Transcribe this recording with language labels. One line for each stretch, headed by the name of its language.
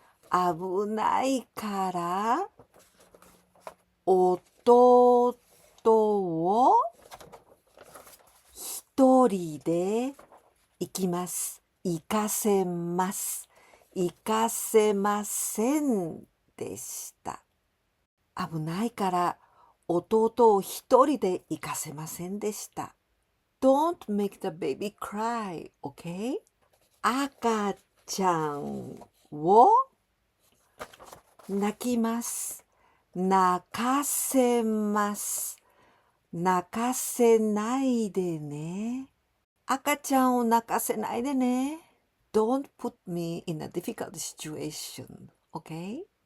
Japanese: 危ないから弟を一人で行きます。行かせます。行かせませんでした。危ないから弟を一人で行かせませんでした。
English: Don't make the baby cry, okay?
Japanese: 赤ちゃんを泣きます。泣かせます。泣かせないでね。赤ちゃんを泣かせないでね。
English: Don't put me in a difficult situation, okay?